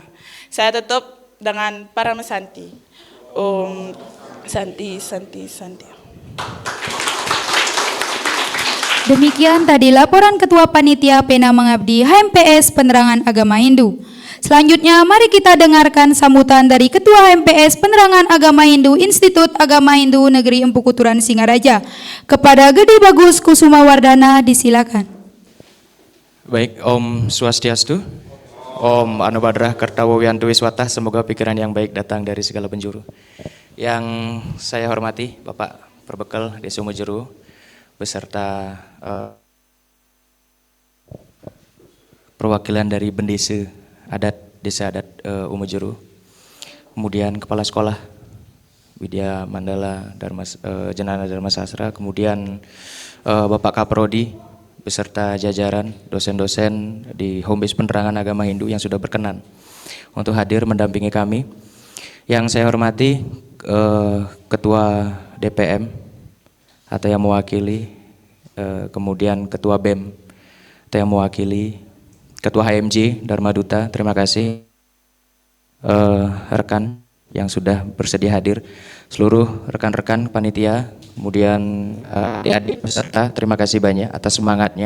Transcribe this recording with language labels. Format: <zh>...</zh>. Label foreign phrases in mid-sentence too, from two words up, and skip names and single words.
<id>Saya tutup dengan para mesanti.</id> <sa>Om Santi, Santi, Santi.</sa> <id>Demikian tadi laporan Ketua Panitia Pena Mengabdi HMPS Penerangan Agama Hindu. Selanjutnya mari kita dengarkan sambutan dari Ketua HMPS Penerangan Agama Hindu Institut Agama Hindu Negeri Empu Kutran Singaraja. Kepada Gede Bagus Kusuma Wardana disilakan.</id> <sa>Baik, Om Swastiastu. Om Anubhadra Kertawiyantu Wiswata,</sa> <id>semoga pikiran yang baik datang dari segala penjuru. Yang saya hormati Bapak Perbekal Desa Umajeru beserta perwakilan dari Bendesa Adat Desa Adat Umajeru. kemudian Kepala Sekolah Widya Mandala Jenana Dharma Sastra, kemudian Bapak Kaprodi beserta jajaran dosen-dosen di Home Base Penerangan Agama Hindu yang sudah berkenan untuk hadir mendampingi kami. Yang saya hormati Ketua DPM atau yang mewakili, kemudian Ketua BEM atau yang mewakili, Ketua HMJ Dharma Duta, terima kasih rekan yang sudah bersedia hadir, seluruh rekan-rekan panitia, kemudian adik-adik peserta, terima kasih banyak atas semangatnya.</id>